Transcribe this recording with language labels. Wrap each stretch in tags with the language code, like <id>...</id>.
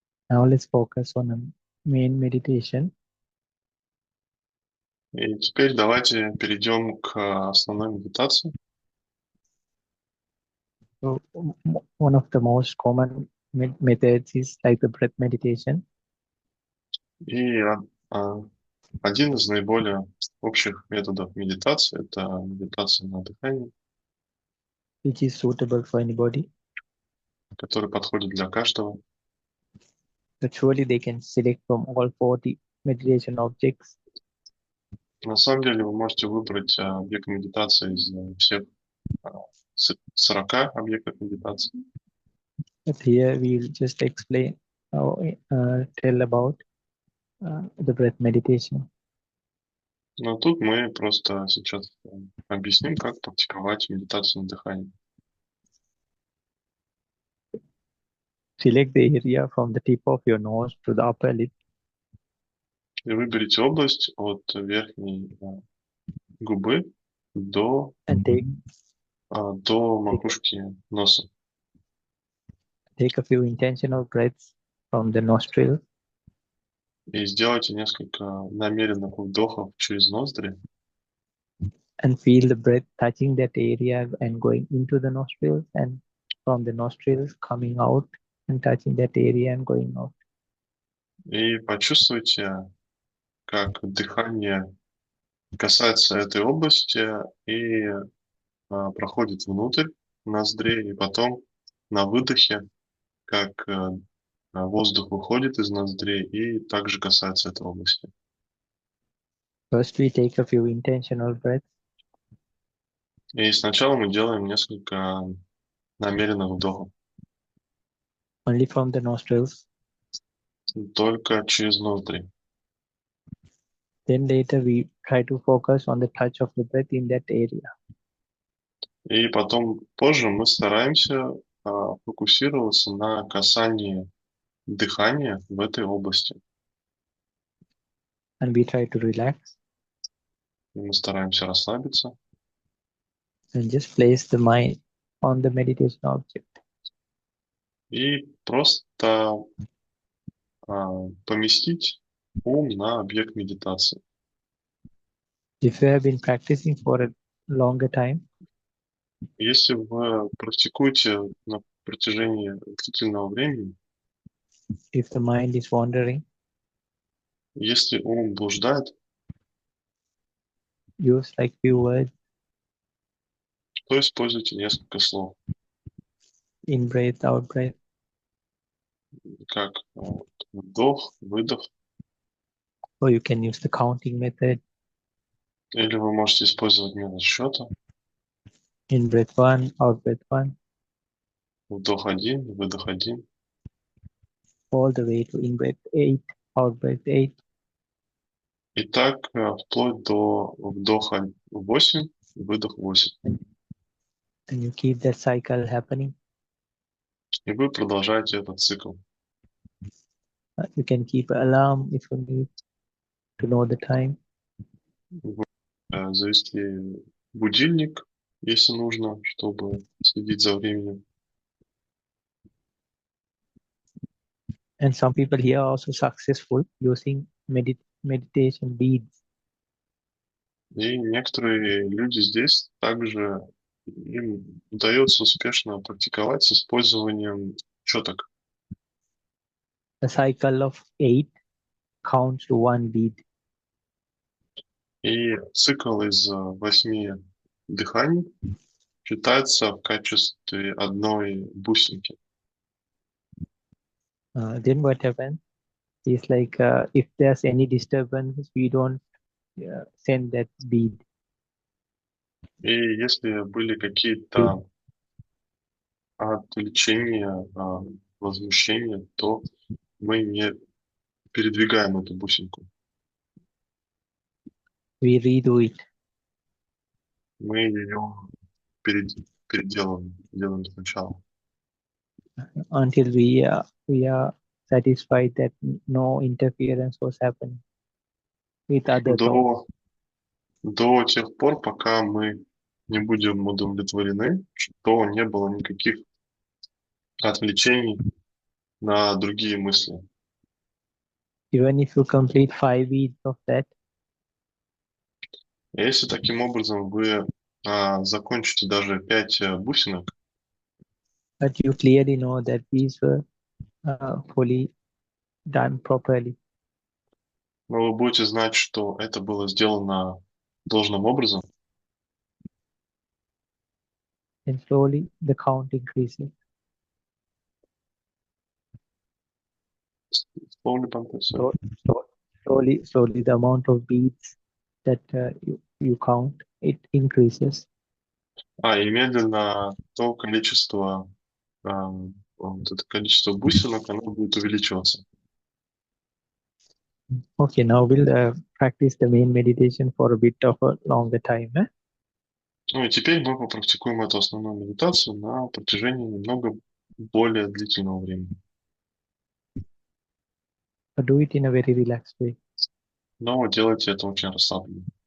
<en>Now let's focus on the main meditation.</en> <ru>И теперь давайте перейдем к основной медитации.</ru> <en>So one of the most common methods is like the breath meditation.</en> <ru>И один из наиболее общих методов медитации – это медитация на дыхании,</ru> <en>Which is suitable for anybody.</en> <ru>который подходит для каждого.</ru> <en>Actually, they can select from all 40 meditation objects.</en> <ru>На самом деле вы можете выбрать объект медитации из всех 40 объектов медитации.</ru> <en>But here we'll just explain, tell about the breath meditation.</en> <ru>Но тут мы просто сейчас объясним, как практиковать медитацию на дыхании.</ru> <en>Select the area from the tip of your nose to the upper lip.</en> <ru>И выберите область от верхней губы до макушки носа.</ru> <en>Take a few intentional breaths from the nostrils.</en> <ru>И сделайте несколько намеренных вдохов через ноздри.</ru> <en>And feel the breath touching that area and going into the nostrils, and from the nostrils coming out and touching that area and going out.</en> <ru>И почувствуйте, как дыхание касается этой области и проходит внутрь ноздрей, и потом на выдохе, как воздух выходит из ноздрей и также касается этой области.</ru> <en>First, we take a few intentional breaths.</en> <ru>И сначала мы делаем несколько намеренных вдохов.</ru> <en>Only from the nostrils.</en> <ru>Только через ноздри.</ru> <en>Then later we try to focus on the touch of the breath in that area.</en> <ru>И потом, позже мы стараемся фокусироваться на касании дыхания в этой области.</ru> <en>And we try to relax.</en> <ru>И мы стараемся расслабиться.</ru> <en>And just place the mind on the meditation object.</en> <ru>И просто поместить ум на объект медитации.</ru> <en>If you have been practicing for a longer time,</en> <ru>Если вы практикуете на протяжении длительного времени,</ru> <en>if the mind is wandering,</en> <ru>если ум блуждает,</ru> <en>use like few words,</en> <ru>то используйте несколько слов,</ru> <en>in breath, out breath,</en> <ru>как вдох, выдох,</ru> <en>or you can use the counting method.</en> <ru>или вы можете использовать метод счета.</ru> <en>In breath 1, out breath 1,</en> <ru>Вдох 1, выдох 1.</ru> <en>all the way to in breath 8, out breath 8.</en> <ru>И так вплоть до вдоха 8, выдох 8.</ru> <en>And you keep that cycle happening.</en> <ru>И вы продолжаете этот цикл.</ru> <en>You can keep an alarm if you need to know the time.</en> <ru>Вы завести будильник, если нужно, чтобы следить за временем.</ru> <en>And some people here are also successful using meditation beads.</en> <ru>И некоторые люди здесь также им удается успешно практиковать с использованием четок.</ru> <en>The cycle of 8 counts to one bead.</en> <ru>И цикл из 8 дыханий считается в качестве одной бусинки.</ru> <en>Then what happens is like if there's any disturbance, we don't send that bead.</en> <ru>И если были какие-то отвлечения, возмущения, то мы не передвигаем эту бусинку.</ru> <en>We redo it.</en> <ru>Мы ее переделываем, делаем сначала.</ru> <en>Until we are satisfied that no interference was happening with other thoughts.</en> <ru>До тех пор, пока мы не будем удовлетворены, что не было никаких отвлечений на другие мысли.</ru> <en>even if you complete 5 weeks of that,</en> <ru>Если таким образом вы закончите даже 5 бусинок,</ru> <en>but you clearly know that these were fully done properly,</en> <ru>но вы будете знать, что это было сделано должным образом,</ru> <en>then slowly the count increases. Slowly, Bhante, sorry. So slowly the amount of beads that you count, it increases.</en> <ru>И медленно то количество, вот это количество бусинок, оно будет увеличиваться.</ru> <en>Okay, now we'll practice the main meditation for a bit of a longer time.</en> <ru>Ну и теперь мы попрактикуем эту основную медитацию на протяжении немного более длительного времени.</ru> <en>But do it in a very relaxed way.</en> <ru>Но делайте это очень расслабленно.</ru>